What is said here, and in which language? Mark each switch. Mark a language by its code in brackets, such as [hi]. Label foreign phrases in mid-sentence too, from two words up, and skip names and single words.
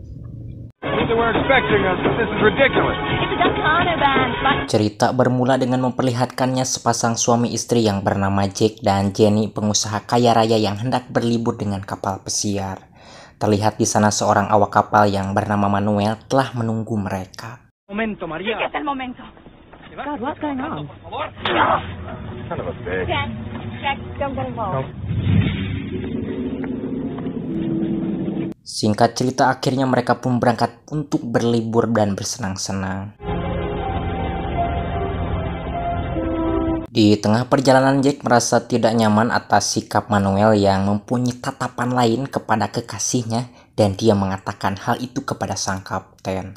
[id] Cerita bermula dengan memperlihatkannya sepasang suami istri yang bernama Jack dan Jenny, pengusaha kaya raya yang hendak berlibur dengan kapal pesiar. Terlihat di sana seorang awak kapal yang bernama Manuel telah menunggu mereka. [es] Momento, Maria. ¿Qué es el momento? [en] God, what's going on? Jack, don't get involved. [id] Singkat cerita, akhirnya mereka pun berangkat untuk berlibur dan bersenang-senang. Di tengah perjalanan, Jack merasa tidak nyaman atas sikap Manuel yang mempunyai tatapan lain kepada kekasihnya, dan dia mengatakan hal itu kepada sang kapten.